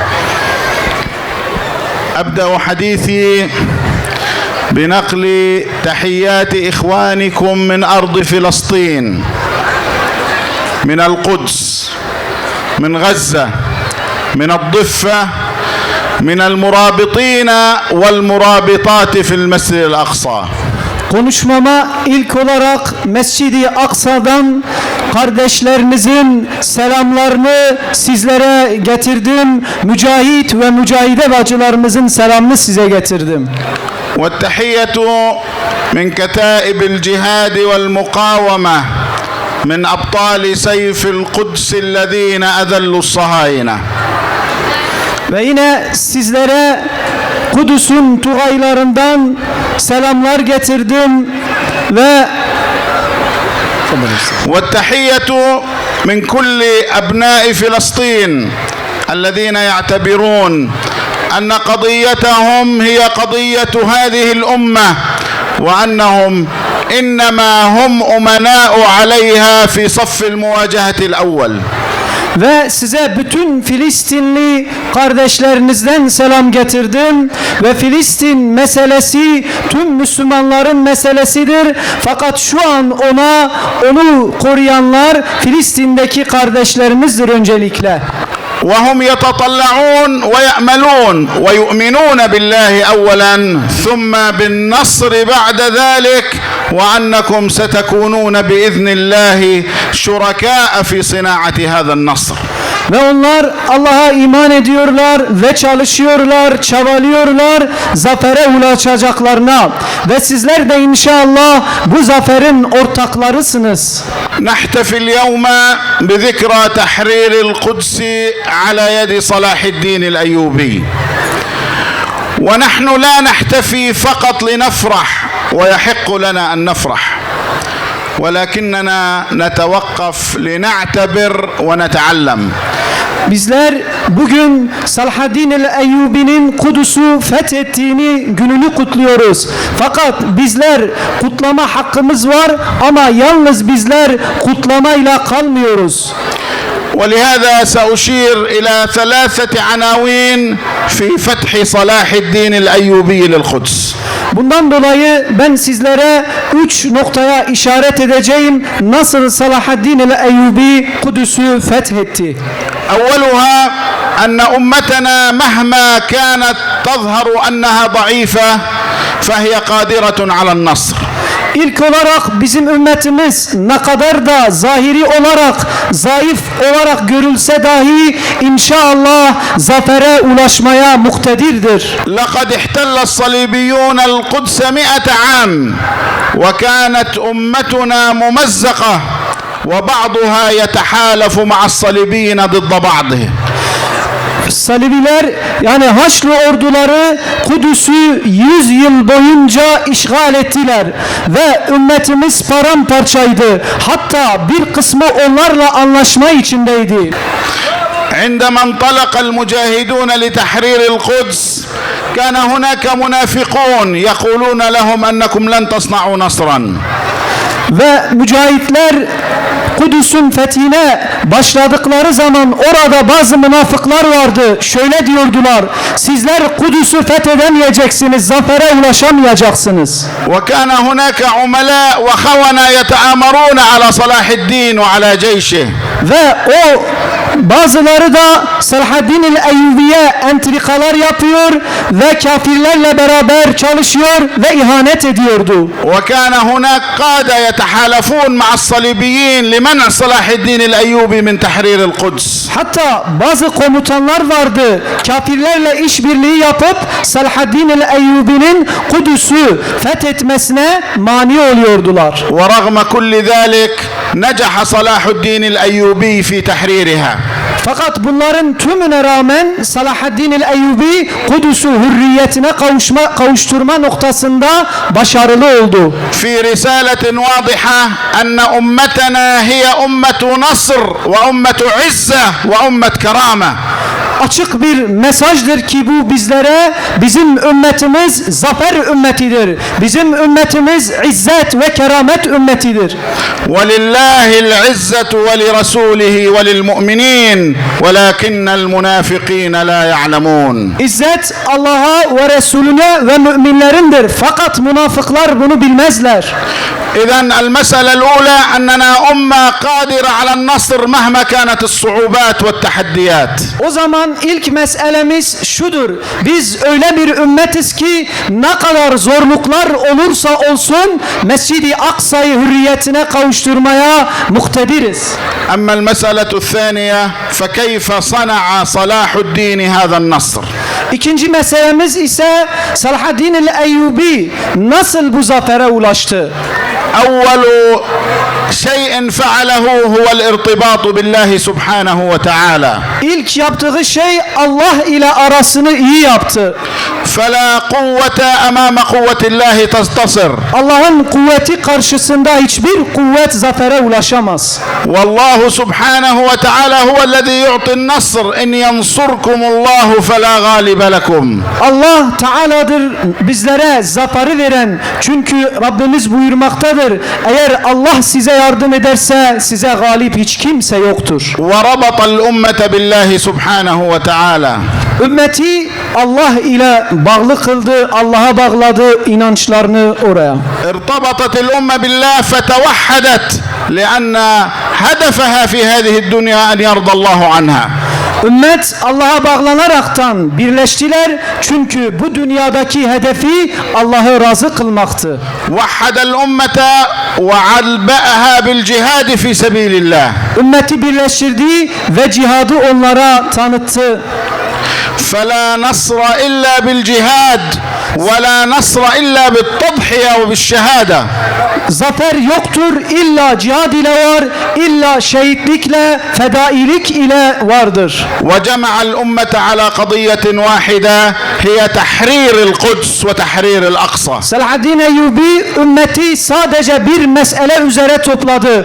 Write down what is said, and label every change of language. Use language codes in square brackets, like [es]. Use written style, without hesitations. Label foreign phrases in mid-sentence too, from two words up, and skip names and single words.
[ar] أبدأ حديثي بنقل تحيات إخوانكم من أرض فلسطين، من القدس، من غزة، من الضفة، من المرابطين والمرابطات في المسجد الأقصى. [tr] Konuşmama ilk olarak Mescid-i Aksa'dan kardeşlerinizin selamlarını sizlere getirdim. Mücahit ve mücahide bacılarımızın selamını size getirdim. [ar] والتحية من كتائب الجهاد والمقاومة من أبطال سيف القدس الذين أذلوا الصهاينة. [tr] Ve yine sizlere Kudüs'ün tugaylarından selamlar getirdim ve [ar] والتحية من كل أبناء فلسطين الذين يعتبرون أن قضيتهم هي قضية هذه الأمة، وأنهم إنما هم أمناء عليها في صف المواجهة الأول. [tr] Ve size bütün Filistinli kardeşlerinizden selam getirdim ve Filistin meselesi tüm Müslümanların meselesidir. Fakat şu an onu koruyanlar Filistin'deki kardeşlerimizdir öncelikle. [ar] وهم يتطلعون ويأملون ويؤمنون بالله أولا ثم بالنصر بعد ذلك، وأنكم ستكونون بإذن الله شركاء في صناعة هذا النصر. [tr] Ve onlar Allah'a iman ediyorlar ve çalışıyorlar, çabalıyorlar zafere ulaşacaklarına. Ve sizler de inşallah bu zaferin ortaklarısınız. [ar] نحتفل اليوم بذكرى تحرير القدس على يد صلاح الدين الأيوبي، ونحن لا نحتفي فقط لنفرح، ويحق لنا أن نفرح، ولكننا نتوقف لنعتبر ونتعلم. [tr] Bizler bugün Salahaddin el-Eyyubi'nin Kudüs'ü fethettiğini gününü kutluyoruz. Fakat bizler kutlama hakkımız var ama yalnız bizler kutlamayla kalmıyoruz. [ar] ولهذا سأشير إلى ثلاثة عناوين في فتح صلاح الدين الأيوبي للقدس. [tr] Bundan dolayı ben sizlere 3 noktaya işaret edeceğim. Nasıl Salahaddin el-Eyyubi Kudüs'ü fethetti? [ar] أولها أن أمتنا مهما كانت تظهر أنها ضعيفة فهي قادرة على النصر. [tr] İlk olarak bizim ümmetimiz ne kadar da zahiri olarak zayıf olarak görülse dahi inşallah zafere ulaşmaya muktedirdir. [ar] لقد احتل الصليبيون القدس 100 عام وكانت أمتنا ممزقة وبعضها يتحالف مع الصليبيين ضد بعضه. [tr] Salibiler yani Haçlı orduları Kudüs'ü 100 yıl boyunca işgal ettiler ve ümmetimiz paramparçaydı. Hatta bir kısmı onlarla anlaşma içindeydi. [ar] عندما انطلق المجاهدون لتحرير القدس كان هناك منافقون يقولون لهم أنكم لن تصنعوا نصرا. [tr] Ve mücahitler Kudüs'ün fethine başladıkları zaman orada bazı münafıklar vardı. Şöyle diyordular: sizler Kudüs'ü fethedemeyeceksiniz, zafere ulaşamayacaksınız. [ar] وكان هناك عملاء وخونة يتآمرون على صلاح الدين وعلى جيشه. [tr] Ve o bazıları da Salahaddin el-Eyyubi'ye entrikalar yapıyor ve kafirlerle beraber çalışıyor ve ihanet ediyordu. [ar] وكان هناك قادة يتحالفون مع الصليبيين لمنع صلاح الدين الأيوبي من تحرير القدس. [tr] Hatta bazı komutanlar vardı, kafirlerle işbirliği yapıp Salahaddin el-Eyyubi'nin Kudüs'ü fethetmesine mani oluyordular. [ar] ورغم كل ذلك نجح صلاح الدين الأيوبي في تحريرها. [tr] Fakat bunların tümüne rağmen Salahaddin el-Eyyubi Kudüs'ü hürriyetine kavuşturma noktasında başarılı oldu. [ar] في رسالة واضحة أن أمتنا هي أمة نصر وأمة عزة وأمة كرامة. [tr] Açık bir mesajdır ki bu bizlere, bizim ümmetimiz zafer ümmetidir. Bizim ümmetimiz izzet ve keramet ümmetidir. [ar] ولله العزة ولرسوله وللمؤمنين ولكن المنافقين لا يعلمون. [tr] İzzet Allah'a ve Resulüne ve müminlerindir. Fakat münafıklar bunu bilmezler. [ar] إذن المسألة الأولى أننا أمة قادرة على النصر مهما كانت الصعوبات والتحديات. [tr] O zaman ilk meselemiz şudur. Biz öyle bir ümmetiz ki ne kadar zorluklar olursa olsun Mescid-i Aksa'yı hürriyetine kavuşturmaya muktediriz. [ar] أما المسألة الثانية فكيف صنع صلاح الدين هذا النصر؟ [tr] İkinci meselemiz ise Salahaddin el-Eyyubi nasıl bu zafere ulaştı? [ar] أول شيء فعله هو الارتباط بالله سبحانه وتعالى. [tr] İlk yaptığı şey Allah ile arasını iyi yaptı. [ar] فلا قوة أمام قوة الله تنتصر. [tr] Allah'ın kuvveti karşısında hiçbir kuvvet zafere ulaşamaz. [ar] والله سبحانه وتعالى هو الذي يعطي النصر إن ينصركم الله فلا غالب لكم. [tr] Allah Teala'dır bizlere zaferi veren. Çünkü Rabbimiz buyurmaktadır. Eğer Allah size yardım ederse size galip hiç kimse yoktur. [ar] وربط الأمة بالله سبحانه وتعالى. [tr] Ümmeti Allah ile bağlı kıldı, Allah'a bağladı inançlarını oraya. [ar] ارتبطت الأمة بالله فتوحدت لأن هدفها في هذه الدنيا أن يرضى الله عنها. [tr] Ümmet Allah'a bağlanaraktan birleştiler çünkü bu dünyadaki hedefi Allah'ı razı kılmaktı. [ar] وحد الأمة وعلبأها بالجهاد في سبيل الله. [tr] Ümmeti birleştirdi ve cihadı onlara tanıttı. [ar] فلا نصر إلا بالجهاد ولا نصر إلا بالتضحية وبالشهادة. [tr] Zafer yoktur illa cihad ile var, illa şehitlikle, fedailik ile vardır. [ar] وجمع الأمة على قضية واحدة هي تحرير القدس وتحرير الأقصى. [tr] Salahaddin Eyyubi ümmeti sadece bir mesele üzere topladı.